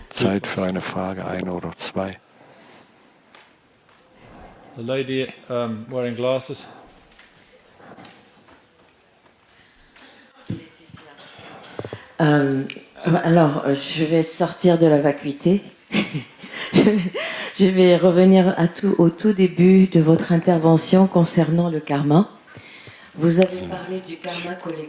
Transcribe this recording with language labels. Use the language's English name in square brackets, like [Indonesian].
[German] Zeit für eine Frage, eine oder zwei? [English] The lady wearing glasses. [French] Alors, je vais sortir de la vacuité. Je vais revenir au tout début de votre intervention concernant le karma. Vous avez parlé du karma collectif.